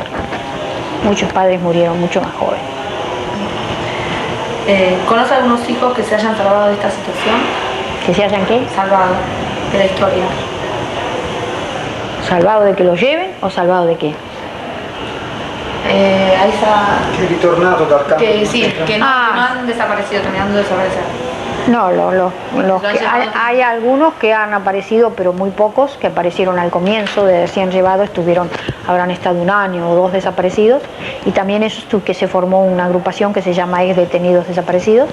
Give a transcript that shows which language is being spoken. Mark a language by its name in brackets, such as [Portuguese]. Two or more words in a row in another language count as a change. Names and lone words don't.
[Spanish] Muchos padres murieron mucho más jóvenes. ¿Conoce algunos hijos que se hayan salvado de esta situación? ¿Que se hayan qué? Salvado de la historia. ¿Salvado de que los lleven o salvado de qué? A esa... [Italian] Che è ritornato dal campo. [Spanish] Que sí, que no han desaparecido, terminando de desaparecer. No, hay algunos que han aparecido, pero muy pocos, que aparecieron al comienzo de recién llevado, habrán estado 1 año o 2 desaparecidos, y también eso que se formó una agrupación que se llama Ex Detenidos Desaparecidos.